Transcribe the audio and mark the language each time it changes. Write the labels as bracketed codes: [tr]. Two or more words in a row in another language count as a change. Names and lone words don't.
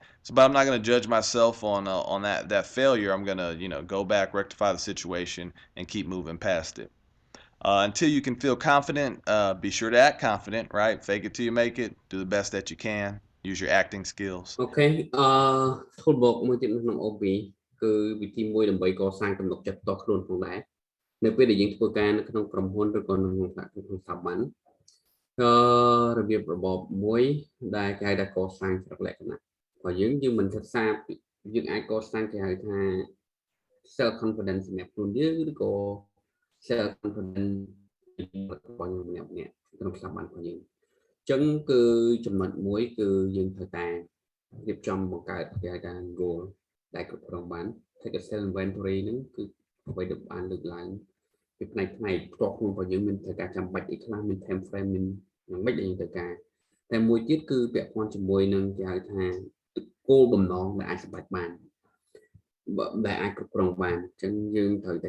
[en] But I'm not going to judge myself on that failure. I'm going to go back, rectify the situation, and keep moving past it. Until you can feel confident, be sure to act confident, right? Fake it till you make it. Do the best that you can. Use your acting skills. [km] Okay. Toolbox មួយទៀតនៅក្នុង OB គឺវិធីមួយដើម្បីកសាងទំនុកចិត្តផ្ទាល់ខ្លួនផងដែរនៅពេលដែលយើងធ្វើការនៅក្នុងក្រុមហ៊ុនឬក៏នៅក្នុងស្ថាប័នរបៀបរបបមួយដែលគេហៅថាកសាងចរិតលក្ខណៈរបស់យើងមិនសិក្សាយើងអាចកសាងគេហៅថា [en] self confidence [km] សម្រាប់ខ្លួនយើងឬក៏ [en] self confidence [km] របស់យើងម្នាក់ៗក្នុងស្ថាប័នរបស់យើងអញ្ចឹងគឺចំណុចមួយគឺយើងត្រូវតែរៀបចំបង្កើតគេហៅថា goal ដែលគ្រប់គ្រងបាន [en] take a self inventory [km] ហ្នឹងគឺអ្វីដែលបានលើកឡើងពីផ្នែកផ្ទាល់ខ្លួនរបស់យើងមានត្រូវការចាំបាច់អីខ្លះ មាន [en] time frame [km] មានយ៉ាងម៉េចដែលយើងត្រូវការតែមួយទៀតគឺពាក់ព័ន្ធជាមួយនឹងគេហៅថាគោលបំណងដែលអាចសម្រេចបានដែលអាចគ្រប់គ្រងបានអញ្ចឹងយើងត្រូវតែ